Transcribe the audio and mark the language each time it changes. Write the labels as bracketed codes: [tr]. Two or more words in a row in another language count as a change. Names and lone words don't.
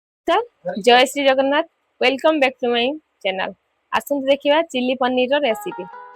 [or] ନମସ୍କାର ଜୟ ଶ୍ରୀ ଜଗନ୍ନାଥ [en] welcome back to my channel. [or] ଆସନ୍ତୁ ଦେଖିବା ଚିଲ୍ଲି ପନୀର ରୋ ରେସିପି।